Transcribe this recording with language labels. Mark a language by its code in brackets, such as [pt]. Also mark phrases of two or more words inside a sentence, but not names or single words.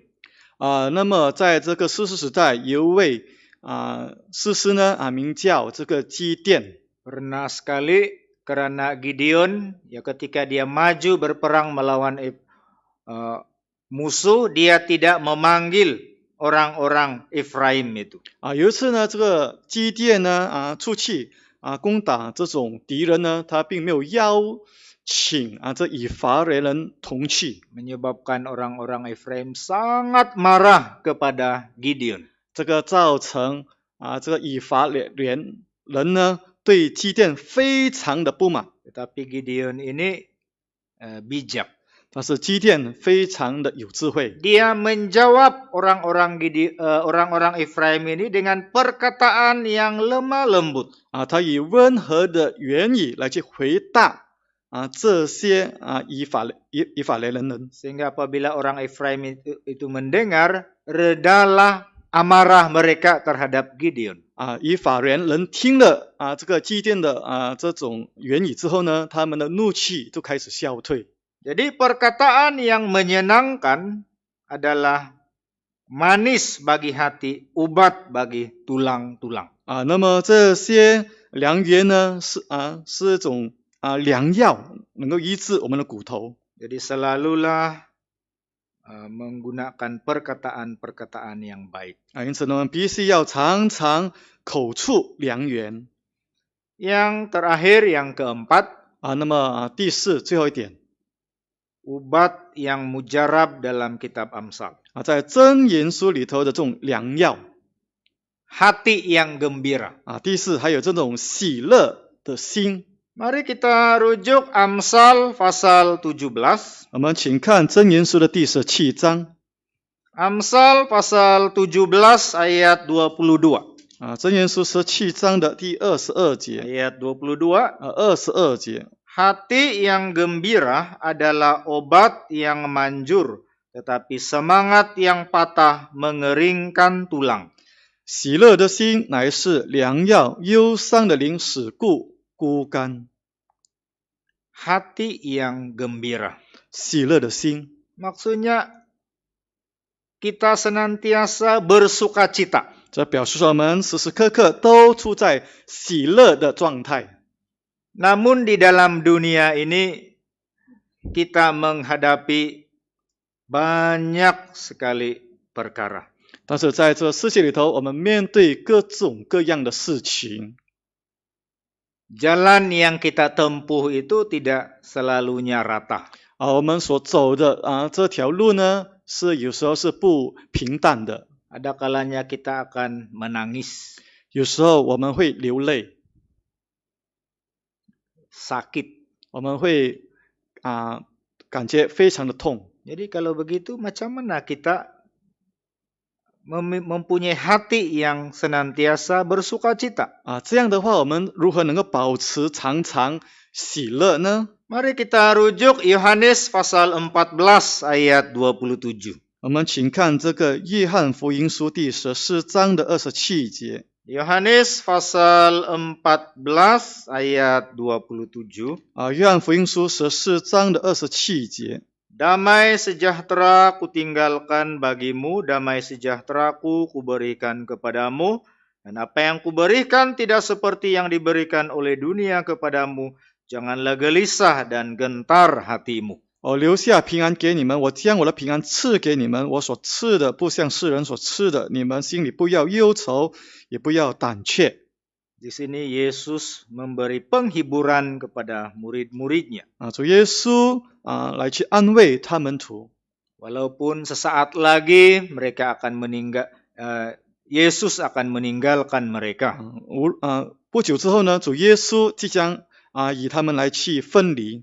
[zh] 那么在这个士师时代有一位士师呢名叫这个基甸。 [ms] Pernah sekali Karena Gideon ya ketika dia maju berperang melawan musuh, dia tidak memanggil orang-orang Efraim itu. [zh] 有一次呢，这个基甸呢出去攻打这种敌人呢，他并没有邀请这以法莲人同去， [ms] Menyebabkan orang-orang Efraim sangat marah kepada Gideon. [zh] 这个造成这个以法莲人呢对基甸非常的不满。 [ms] Tetapi Gideon ini bijak. [zh] 但是基甸非常的有智慧， [ms] Dia menjawab orang-orang Efraim ini dengan perkataan yang lemah lembut. [zh] 他以温和的言语来去回答这些以法莲人。 [ms] Sehingga apabila orang Efraim itu mendengar, redalah amarah mereka terhadap Gideon. [zh] 以法莲人听了这个基甸的这种言语之后呢，他们的怒气就开始消退。 [ms] Jadi perkataan yang menyenangkan adalah manis bagi hati, obat bagi tulang-tulang. [zh] 那么这些良言呢是一种良药，能够医治我们的骨头。 [ms] Jadi selalulah menggunakan perkataan-perkataan yang baik. [zh] 因此呢，我们必须要常常口出良言。 [ms] Yang terakhir, yang keempat, [zh] 那么第四，最后一点， [ms] obat yang mujarab dalam kitab Amsal. [zh] 在箴言书里头的这种良药。 [ms] Hati yang gembira. [zh] 第四，还有这种喜乐的心。 [ms] Mari kita rujuk Amsal pasal 17. [zh] 我们请看箴言书的第17章。 [ms] Amsal pasal 17 ayat 22. [zh] 箴言书17章的第22节。 [ms] Ayat 22. [zh] 22节。 [ms] Hati yang gembira adalah obat yang manjur, tetapi semangat yang patah mengeringkan tulang. [zh] 喜乐的心乃是良药，忧伤的灵使骨枯干。 [ms] Hati yang gembira. [zh] 喜乐的心， [ms] Maksudnya kita senantiasa bersukacita. [zh] 这表示说我们时时刻刻都处在喜乐的状态。 [ms] Namun di dalam dunia ini kita menghadapi banyak sekali perkara. [zh] 但是在这世界里头，我们面对各种各样的事情。 [ms] Jalan yang kita tempuh itu tidak selalunya rata. [zh] 我们所走的这条路呢，有时候是不平淡的。 [ms] Ada kalanya kita akan menangis. [zh] 有时候我们会流泪， [ms] Sakit. [zh] 我们会感觉非常的痛。 [ms] Jadi kalau begitu macam mana kita mempunyai hati yang senantiasa bersukacita? [zh] 这样的话，我们如何能够保持常常喜乐呢？ [ms] Mari kita rujuk Yohanes pasal 14 ayat 27. [zh] 我们请看这个约翰福音书第14章的27节。 [ms] Yohanes pasal 14 ayat 27. [zh] 约翰福音书14章的27节。 [ms] Damai sejahtera kutinggalkan bagimu, damai sejahteraku kuberikan kepadamu, dan apa yang kuberikan tidak seperti yang diberikan oleh dunia kepadamu. Janganlah gelisah dan gentar hatimu. [zh] 我留下平安给你们，我将我的平安赐给你们。我所赐的不像世人所赐的，你们心里不要忧愁，也不要胆怯。 [ms] Di sini Yesus memberi penghiburan kepada murid-muridnya. [zh] 主耶稣来去安慰他门徒。 [ms] Walaupun sesaat lagi mereka akan Yesus akan meninggalkan mereka. [zh] 不久之后呢，主耶稣即将与他们来去分离。